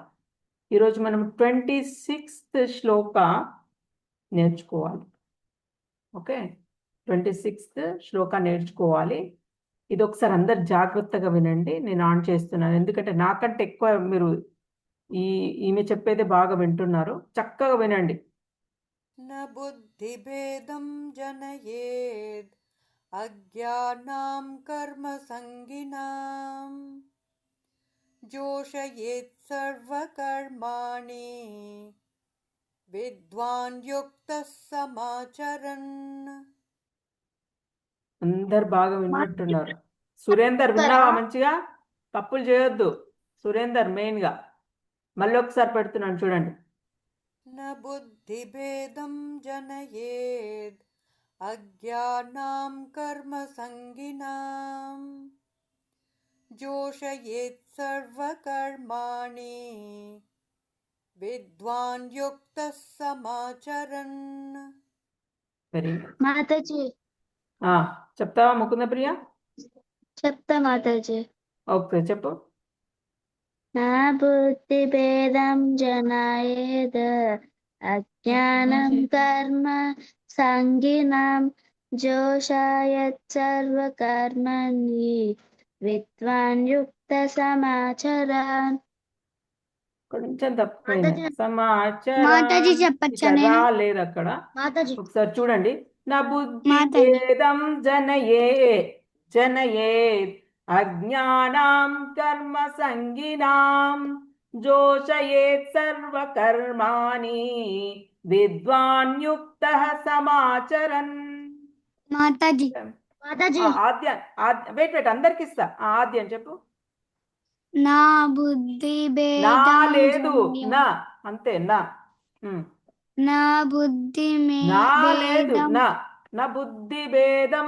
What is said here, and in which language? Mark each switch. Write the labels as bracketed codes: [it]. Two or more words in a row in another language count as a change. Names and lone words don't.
[te] ఈరోజు మనం 26th శ్లోక నేర్చుకోవాలి. ఓకే, 26th శ్లోక నేర్చుకోవాలి. ఇది ఒకసారి అందరు జాగ్రత్తగా వినండి. నేను ఆన్ చేస్తున్నాను, ఎందుకంటే నాకంటే ఎక్కువ మీరు ఈమె చెప్పేదే బాగా వింటున్నారు. చక్కగా వినండి. [sa] न बुद्धिभेदं जनयेत् अज्ञानां कर्मसङ्गिनां जोषयेत् सर्वकर्माणि विद्वान् युक्तः समाचरन्. [te] అందరు బాగా విన్నట్టున్నారు. సురేందర్ విన్నావా? మంచిగా తప్పులు చేయొద్దు. సురేందర్ మెయిన్గా మళ్ళీ ఒకసారి పెడుతున్నాను చూడండి. [sa] न बुद्धिभेदं जनयेत् अज्ञानां कर्मसङ्गिनां जोषयेत् सर्वकर्माणि विद्वान् युक्तः समाचरन्. [te] వెరీ మాతాజీ చెప్తావా ముకుంద ప్రియ? చెప్తా మాతాజీ. ఓకే, చెప్పు. [sa] నా బుద్ధి భేదం జనయేద్ అజ్ఞానం కర్మ సంగినాం జోషాయత్ సర్వకర్మణి విద్వాన్ యుక్త సమాచరాన్. [te] కొంచెం తప్పిపోయింది. సమాచారం మాతాజీ చెప్పచ్చా ఇక్కడ నేను? రాలేదు అక్కడ. మాతాజీ ఒకసారి చూడండి. [sa] నా బుద్ధి [te] మాతాజీ. [sa] భేదం జనయే. जनयेत् अज्ञानां कर्मसङ्गिनां जोषयेत् सर्वकर्माणि विद्वान् युक्तः समाचरन्. [te] మాతాజీ మాతాజీ ఆద్య వెయిట్ అందరికి ఇస్తా. ఆద్యం చెప్పు. [sa] నా బుద్ధి నా భేదం [te] లేదు, నా అంతే, నా [sa] నా బుద్ధి [te] నా లేదు, [sa] భేదం నా బుద్ధి భేదం